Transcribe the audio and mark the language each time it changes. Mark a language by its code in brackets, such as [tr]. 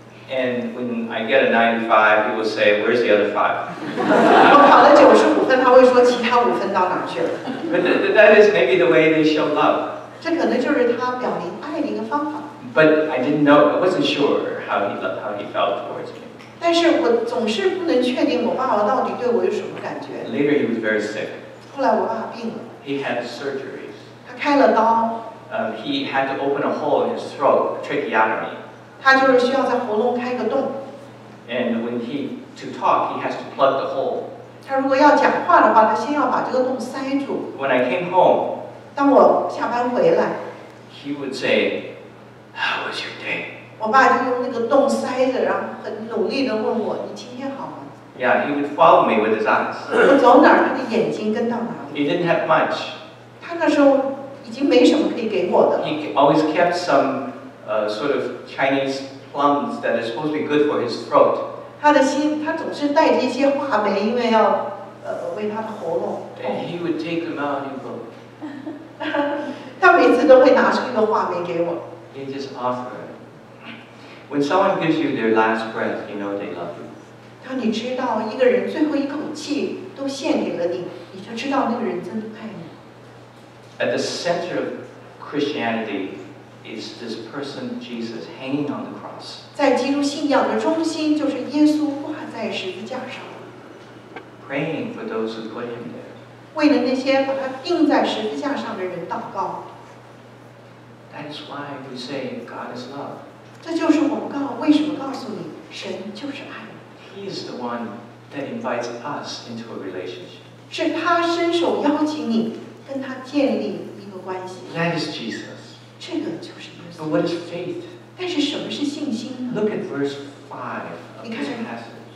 [en] And when I get a 95, he will say, "Where's the other 5?" [zh] 我考了95分，他会说其他5分到哪去了 [en] But that is maybe the way they show love. [zh] 这可能就是他表明爱的一个方法。 [en] But I didn't know, I wasn't sure how he felt towards me. [zh] 但是我总是不能确定我爸爸到底对我有什么感觉。 [en] Later, he was very sick. [zh] 后来我爸爸病了。 [en] He had surgeries. [zh] 他开了刀。 [en] He had to open a hole in his throat, tracheotomy. [zh] 他就是需要在喉咙开个洞。 [en] And to talk, he has to plug the hole. [zh] 他如果要讲话的话，他先要把这个洞塞住。 [en] When I came home, [zh] 当我下班回来 [en] he would say, "How was your day?" [zh] 我爸就用那个洞塞着，然后很努力地问我：“你今天好吗？” [en] Yeah, he would follow me with his eyes. [zh] 我走哪儿，他的眼睛跟到哪里。 [en] He didn't have much. [zh] 他那时候已经没什么可以给我的。 [en] He always kept some sort of Chinese plums that is supposed to be good for his throat. [zh] 他总是带着一些话梅，因为要为他的喉咙。 [en] And he would take them out and go. [zh] 他每次都会拿出一个话梅给我。 [en] He just offer it. When someone gives you their last breath, you know they love you. [zh] 当你知道一个人最后一口气都献给了你，你就知道那个人真的爱你。 [en] At the center of Christianity is this person Jesus hanging on the cross. [zh] 在基督信仰的中心，就是耶稣挂在十字架上。 [en] Praying for those who put him there. [zh] 为了那些把他钉在十字架上的人祷告。 [en] That is why we say God is love. [zh] 这就是我们为什么告诉你，神就是爱。 [en] He is the one that invites us into a relationship. [zh] 是他伸手邀请你跟他建立一个关系。 [en] That is Jesus. [zh] 这个就是耶稣。 [en] But what is faith? [zh] 但是什么是信心呢？ [en] Look at verse 5 of this passage.